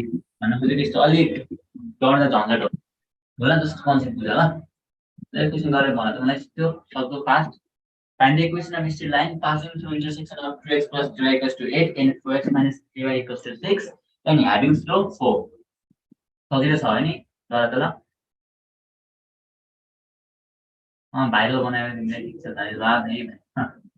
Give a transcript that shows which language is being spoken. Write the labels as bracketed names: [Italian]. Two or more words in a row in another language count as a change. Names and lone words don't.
[Nepali] भन्न खोजेको यस्तो अलि डरदा झन्झट हो होला [English] just concept [Nepali] बुझ ल क्वेसन गरेर भन त मलाई त्यो सक्दो फास्ट [English] find the equation of straight line passing through intersection of 2x plus 2y equals to 8 and 4x minus 3y equals to 6 and having slope 4 [Nepali] सजिलो छ हैन गर त ल भाइरल बनायो तिमीले ठिक छ धन्यवाद